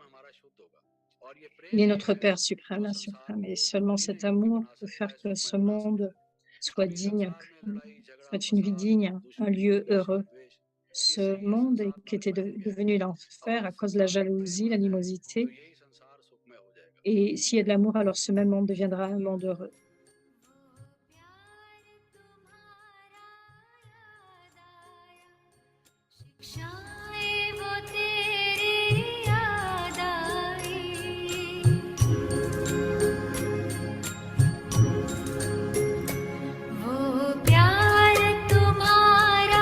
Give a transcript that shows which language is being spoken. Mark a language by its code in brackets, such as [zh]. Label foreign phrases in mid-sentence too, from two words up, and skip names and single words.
[fr] Il est notre Père suprême, la suprême, et seulement cet amour peut faire que ce monde soit digne, soit une vie digne, un lieu heureux. Ce monde qui était devenu l'enfer à cause de la jalousie, l'animosité, et s'il y a de l'amour, alors ce même monde deviendra un monde heureux. [hi] शिक्षाएं वो तेरी याद आई वो प्यार तुम्हारा